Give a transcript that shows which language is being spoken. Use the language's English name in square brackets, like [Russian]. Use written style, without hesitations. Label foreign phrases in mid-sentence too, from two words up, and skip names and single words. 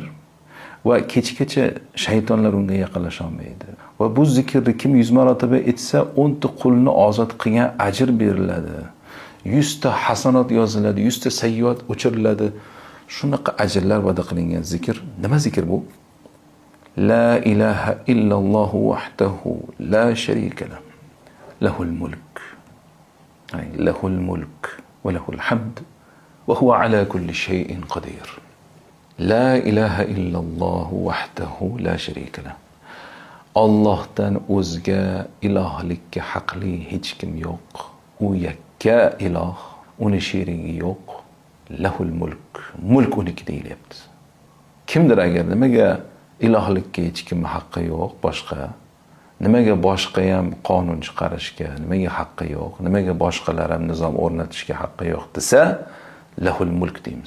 [Uzbek] Va kechgacha shaytonlar unga yaqinlasha olmaydi. Va bu zikrni kim 100 marotaba etsa, 10 ta qulni ozod qilgan ajr beriladi. 100 ta hasanat yoziladi, 100 ta sayyiat o'chiriladi. Shunaqa ajrlar va'da qilingan zikr. Nima zikr bu? [Arabic] لا إله إلا الله وحده لا شريك له. له الملك. أي له الملك وله الحمد وهو على كل شيء قدير. لا إله إلا الله وحده لا شريك له. [Uzbek] Allohdan o'zga ilohlikka haqli hech kim yo'q. U yakka iloh, uni sherigi yo'q. [Arabic] له الملك. [Uzbek] Mulk uniki deyilyapti. Kimdir agar nimaga ilohlikka hech kim haqqi yo'q boshqa, nimaga boshqa ham qonun chiqarishga nimaga haqqi yo'q, nimaga boshqalar ham nizom o'rnatishga haqqi yo'q desa, [Arabic] له الملك [Uzbek] deymiz.